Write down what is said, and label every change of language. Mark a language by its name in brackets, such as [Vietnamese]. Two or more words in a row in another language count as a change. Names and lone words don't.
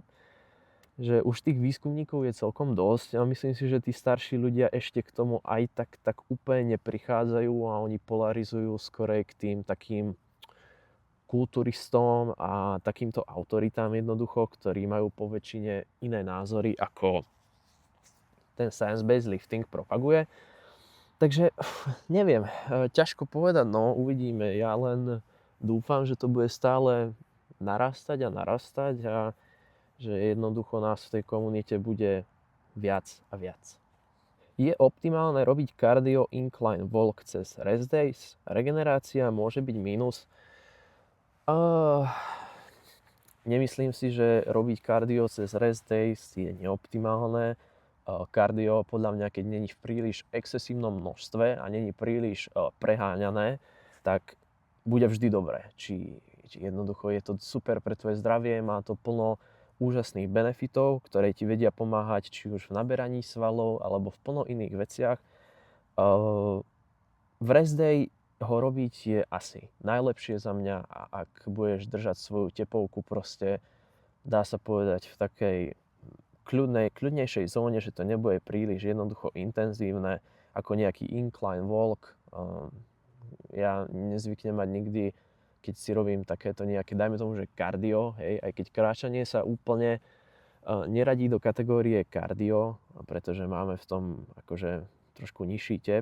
[Slovak] Že už tých výskumníkov je celkom dosť a myslím si, že tí starší ľudia ešte k tomu aj tak úplne neprichádzajú a oni polarizujú skorej k tým takým kulturistom a takýmto autoritám jednoducho, ktorí majú po väčšine iné názory, ako ten [English] science-based lifting [Slovak] propaguje. Takže neviem, ťažko povedať, no uvidíme. Ja len dúfam, že to bude stále narastať a že jednoducho nás v tej komunite bude viac a viac. Je optimálne robiť [English] cardio incline walk [Slovak] cez [English] rest days? [Slovak] Regenerácia môže byť mínus? Nemyslím si, že robiť cardio cez [English] rest days [Slovak] je neoptimálne. Kardio podľa mňa, keď není v príliš excesívnom množstve a není príliš preháňané, tak bude vždy dobré. Či jednoducho je to super pre tvoje zdravie, má to plno úžasných benefitov, ktoré ti vedia pomáhať či už v naberaní svalov alebo v plno iných veciach. V [English] rest day [Slovak] ho robiť je asi najlepšie za mňa, a ak budeš držať svoju tepovku proste, dá sa povedať, v takej kľudnejšej zóne, že to nebude príliš jednoducho intenzívne, ako nejaký [English] incline walk. [Slovak] Ja nezvyknem mať nikdy, keď si robím takéto nejaké, dajme tomu, že kardio, hej, aj keď kráčanie sa úplne neradí do kategórie kardio, pretože máme v tom akože trošku nižší tep.